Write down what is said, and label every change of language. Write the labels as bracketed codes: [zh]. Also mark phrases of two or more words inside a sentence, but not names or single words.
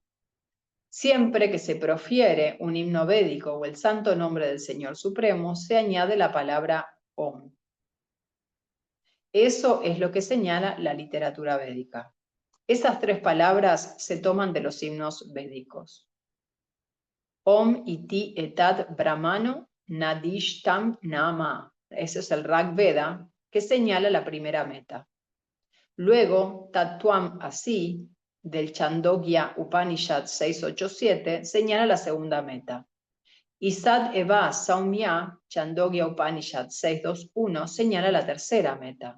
[es] Siempre que se profiere un himno védico o el santo nombre del Señor Supremo, se añade la palabra Om. Eso es lo que señala la literatura védica. Esas tres palabras se toman de los himnos védicos. [sa] Om iti etat brahmano nadishtam nama. [es] Ese es el Rig Veda que señala la primera meta. Luego, [sa] Tattvam Asi, [es] del Chandogya Upanishad 687, señala la segunda meta. Y [sa] Sad Eva Saumya, [es] Chandogya Upanishad 621, señala la tercera meta.